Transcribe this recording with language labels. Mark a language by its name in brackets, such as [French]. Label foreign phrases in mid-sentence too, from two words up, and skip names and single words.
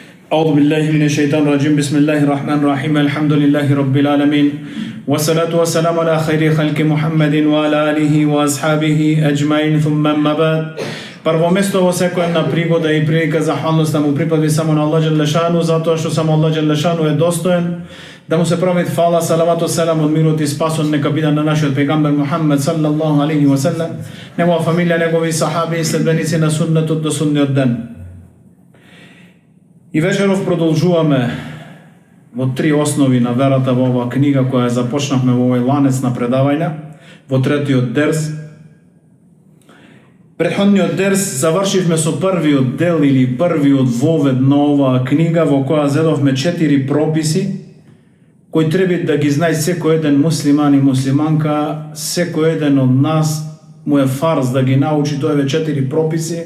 [Arabic] أعوذ بالله من الشيطان الرجيم بسم الله الرحمن الرحيم الحمد لله رب العالمين والصلاة والسلام على خير خلق محمد وعلى آله وأصحابه أجمعين ثم أما بعد. [Macedonian] Прво место во секоја една пригода и прилика захвалност му припади само на Аллах [Arabic] جل شأنه, [Macedonian] затоа што само Аллах [Arabic] جل شأنه [Macedonian] е достоен да му се прави фала, салават, селам, од мирот и спасот нека биде на нашиот пегамбер Мухаммед [Arabic] صلى الله عليه وسلم, [Macedonian] негова фамилија, негови сахаби и следбеници на суннетот до судниот ден. И вечеров продолжуваме во три основи на верата во оваа книга која започнавме во овој ланец на предавања, во третиот дерс. Претходниот дерс завршивме со првиот дел или првиот вовед на оваа книга во која зедовме 4 прописи кои треба да ги знае секој еден муслиман и муслиманка, секој еден од нас му е фарз да ги научи тоеве 4 прописи.